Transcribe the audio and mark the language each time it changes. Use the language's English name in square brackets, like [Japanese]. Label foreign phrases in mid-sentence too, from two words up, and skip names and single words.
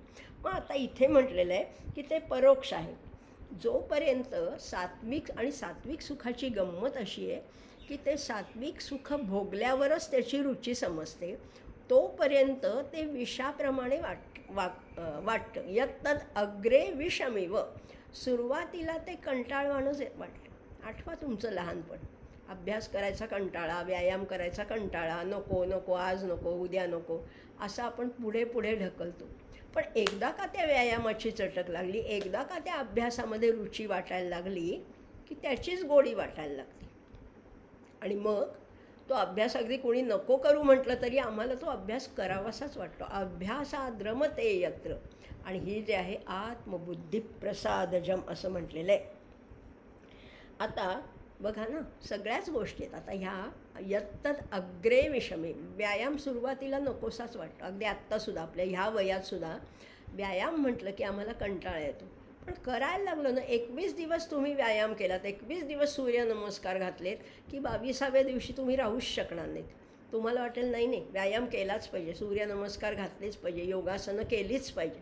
[Marathi] मग आता इथे म्हटलेलं आहे की ते परोक्ष आहे. जोपर्यंत सात्विक सुखाची गंमत अशी आहे की ते सात्विक सुख भोगल्यावरच त्याची रुची समजते, तोपर्यंत ते विषाप्रमाणे वाटतं. [Sanskrit] यत्तत् अग्रे विषमिव. [Marathi] सुरुवातीला ते कंटाळवाणंच वाटतं. आठवा तुमचं लहानपण. अभ्यास करायचा कंटाळा, व्यायाम करायचा कंटाळा, नको आज नको, उद्या नको, असं आपण पुढे पुढे ढकलतो. पण एकदा का त्या व्यायामाची चटक लागली, एकदा का त्या अभ्यासामध्ये रुची वाटायला लागली की त्याचीच गोडी वाटायला लागते. आणि मग तो अभ्यास अगदी कोणी नको करू म्हटलं तरी आम्हाला तो अभ्यास करावासाच वाटतो. [Sanskrit] अभ्यासात रमते यत्र. [Marathi] आणि ही जे आहे [Sanskrit] आत्मबुद्धी प्रसादजम [Marathi] असं म्हटलेलं आहे. आता बघा ना, सगळ्याच गोष्टी आहेत. आता ह्या [Sanskrit] यत्तत् अग्रे विषमे. [Marathi] व्यायाम सुरुवातीला नकोसाच वाटतो. अगदी आत्तासुद्धा आपल्या ह्या वयातसुद्धा व्यायाम म्हटलं की आम्हाला कंटाळा येतो. पण करायला लागलो ना, 21 दिवस तुम्ही व्यायाम केलात, 21 दिवस सूर्यनमस्कार घातलेत की 22व्या दिवशी तुम्ही राहूच शकणार नाहीत. तुम्हाला वाटेल नाही व्यायाम केलाच पाहिजे, सूर्यनमस्कार घातलेच पाहिजे, योगासनं केलीच पाहिजे.